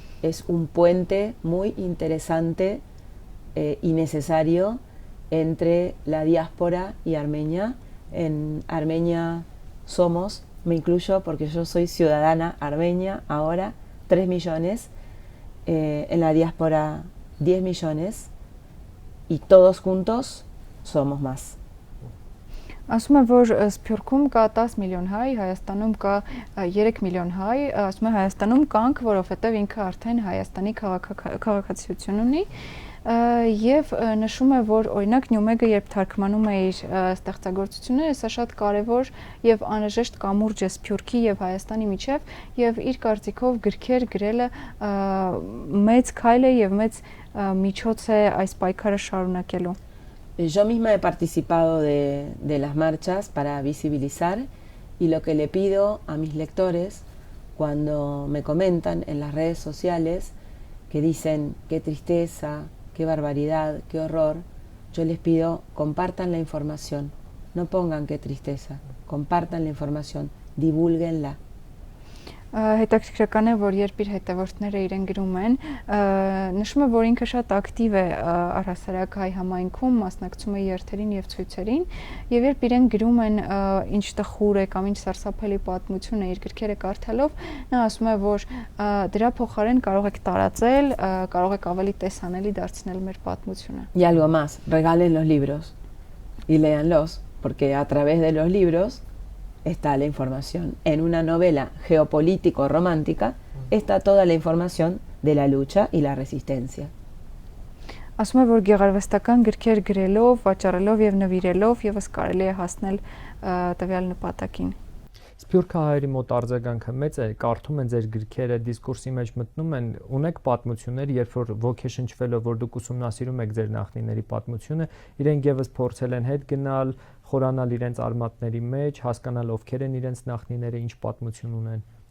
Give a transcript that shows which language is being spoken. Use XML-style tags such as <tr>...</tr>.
<es>Es un puente muy interesante y necesario entre la diáspora y Armenia. En Armenia somos, me incluyo porque yo soy ciudadana armenia ahora, 3 millones, en la diáspora 10 millones y todos juntos somos más.</es> <hy>Ասում է, որ Սփյուռքում կա 10 միլիոն հայ, Հայաստանում կա 3 միլիոն հայ, ասում է Հայաստանում կանք, որովհետև ինքը արդեն Հայաստանի քաղաքացիություն ունի, եւ նշում է, որ օրինակ Նյումեգը երբ թարգմանում է իր ստեղծագործությունները, սա շատ կարեւոր եւ անհրաժեշտ կամուրջ է Սփյուռքի եւ Հայաստանի միջեւ եւ իր կարծիքով գրքեր գրելը մեծ քայլ է եւ մեծ միջոց է այս պայքարը շարունակելու։</hy> <es>Yo misma he participado de las marchas para visibilizar y lo que le pido a mis lectores cuando me comentan en las redes sociales que dicen qué tristeza, qué barbaridad, qué horror, yo les pido compartan la información, no pongan qué tristeza, compartan la información, divulguenla.</es> <hy>Հետաքրքրական է, որ երբ իր հետևորդները իրեն գրում են, նշում է, որ ինքը շատ ակտիվ է առհասարակ հայ համայնքում, մասնակցում է երթերին եւ ցույցերին, եւ երբ իրեն գրում են ինչ տխուր է կամ ինչ սարսափելի պատմություն է իր գրքերը կարդալով, նա ասում է, որ դրա փոխարեն կարող եք տարածել, կարող եք ավելի տեսանելի դարձնել մեր պատմությունը։</hy> <es>Y algo más, regalen los libros y léanlos, porque a través de los libros está la información. En una novela geopolítico-romántica está toda la información de la lucha y la resistencia.</es> <hy>Ասում է, որ գեղարվեստական գրքեր գրելով, վաճառելով եւ նվիրելով եւս կարելի է հասնել տվյալ նպատակին։ Սփյուռքը հայերի մոտ արձագանքը մեծ է, կարդում են ձեր գրքերը, դիսկուրսի մեջ մտնում են, ունեք պատմություններ, երբ որ ոգեշնչվելով, որ դուք ուսումնասիրում եք ձեր նախնիների պատմությունը, իրենք եւս փորձել են հետ գնալ, խորանալ իրենց արմատների մեջ, հասկանալ ովքեր են իրենց նախնիները, ինչ պատմություն ունեն։</hy>